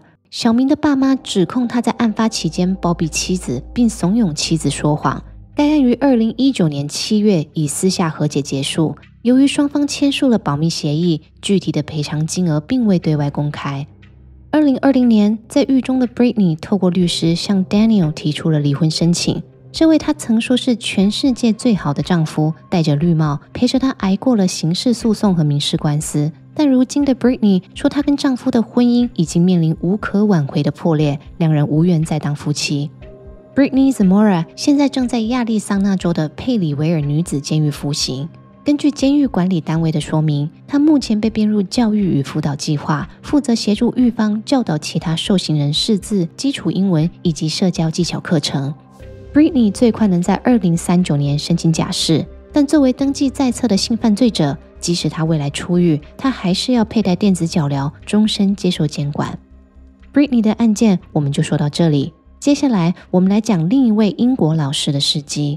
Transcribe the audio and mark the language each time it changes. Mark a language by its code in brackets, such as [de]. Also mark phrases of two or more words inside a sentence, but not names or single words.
[zh] 小明的爸媽指控他在案發期間包庇妻子，並慫恿妻子說謊。該案於2019年7月以私下和解結束。由於雙方簽署了保密協議，具體的賠償金額並未對外公開。2020年，在獄中的 Britney 透過律師向 Daniel 提出了離婚申請。這位他曾說是全世界最好的丈夫，戴着綠帽，陪着他挨過了刑事訴訟和民事官司。但如今的 Britney 說，她跟丈夫的婚姻已經面臨無可挽回的破裂，兩人無緣再當夫妻。Britney Zamora 現在正在亞利桑那州的佩里維爾女子監獄服刑。根據監獄管理單位的說明，她目前被編入教育與輔導計劃，負責協助獄方教導其他受刑人識字、基礎英文以及社交技巧課程。Britney 最快能在2039年申請假釋，但作為登記在冊的性犯罪者，即使他未來出獄，他還是要佩戴電子腳鐐，終身接受監管。Britney 的案件我們就說到這裡，接下來我們來講另一位英國老師的事蹟。